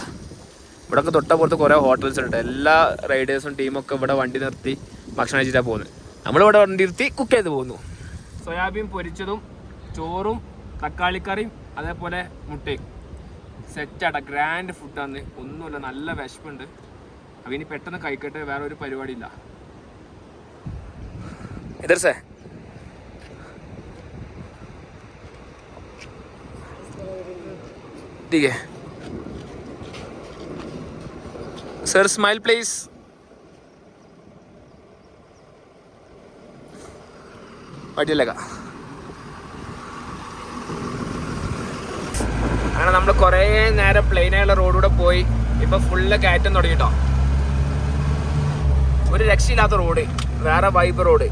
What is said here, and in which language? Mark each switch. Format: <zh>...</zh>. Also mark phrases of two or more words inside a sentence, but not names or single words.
<ml>ഇവിടെയൊക്കെ തൊട്ടപ്പുറത്ത് കുറേ ഹോട്ടൽസ് ഉണ്ട്. എല്ലാ റൈഡേഴ്സും ടീമൊക്കെ ഇവിടെ വണ്ടി നിർത്തി ഭക്ഷണം കഴിച്ചിട്ടാണ് പോകുന്നത്. നമ്മളിവിടെ വണ്ടി നിർത്തി കുക്ക് ചെയ്ത് പോകുന്നു. സോയാബീൻ പൊരിച്ചതും ചോറും തക്കാളിക്കറിയും അതേപോലെ മുട്ടയും സെറ്റാട്ടാ. ഗ്രാൻഡ് ഫുഡാണ്, ഒന്നുമില്ല, നല്ല വിശപ്പുണ്ട്. അപ്പം ഇനി പെട്ടെന്ന് കഴിക്കട്ടെ, വേറെ ഒരു പരിപാടിയില്ല.</ml> <hi>इधर से ठीक है सर,</hi> <en>smile please.</en> <ml>പറ്റിയില്ല. അങ്ങനെ നമ്മൾ കുറേ നേരം പ്ലെയിനായുള്ള റോഡിലൂടെ പോയി. ഇപ്പം ഫുള്ള് കയറ്റം തുടങ്ങിട്ടോ. ഒരു രക്ഷയില്ലാത്ത റോഡ്, വേറെ വൈബ് റോഡ്.</ml>